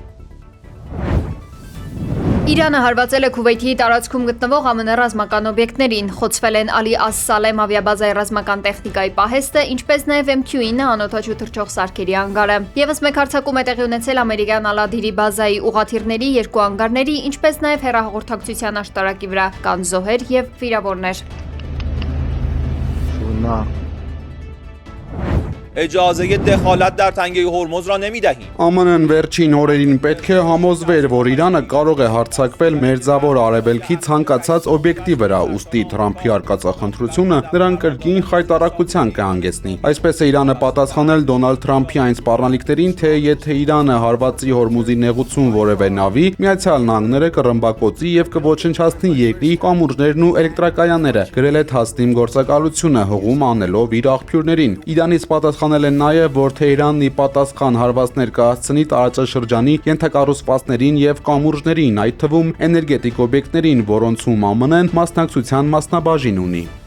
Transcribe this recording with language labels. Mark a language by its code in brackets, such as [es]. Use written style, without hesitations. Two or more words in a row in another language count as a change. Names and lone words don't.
[hy] Իրանը հարվածել է Քուվեյթի տարածքում գտնվող ԱՄՆ ռազմական օբյեկտներին, խոցվել են Ալի Աս-Սալեմ ավիաբազայի ռազմական տեխնիկայի պահեստը, ինչպես նաև MQ-9 անօդաչու թռչող սարքերի անգարը։ Եվս մեկ հարձակում է տեղի ունեցել ամերիկյան Ալադիրի բազայի ուղղաթիռների 2 անգարների, ինչպես նաև հեռահաղորդակցության աշտարակի վրա կան զոհեր եւ վիրավորներ։ [fa] اجازه دخالت در تنگه هرمز را نمی‌دهیم. [hy] ԱՄՆ-ն վերջին օրերին պետք է համոզվեր, որ Իրանը կարող է հարձակվել Մերձավոր Արևելքի ցանկացած օբյեկտի վրա, ուստի Թրամփի արկածախնդրությունը նրան կրկին խայտառակության կհանգեցնի։ Այսպես է Իրանը պատասխանել Դոնալդ Թրամփի այն սպառնալիքներին, թե եթե Իրանը հարվածի Հորմուզի նեղուցում որևէ նավի, Միացյալ Նահանգները կռմբակոծի եւ կոչնչացնի երկրի կամուրջներն ու էլեկտրակայանները, գրել է Թասնիմ գործակալությունը հողում անելով իր աղբյուրներին։ Իրանից պատասխանել են նաև, որ Թեհրանն ի պատասխան հարվածներ կհասցնի տարածաշրջանի ենթակառուցվածքներին եւ կամուրջներին, այդ թվում էներգետիկ օբյեկտներին, որոնցում ԱՄՆ-ն մասնակցության մասնաբաժին ունի։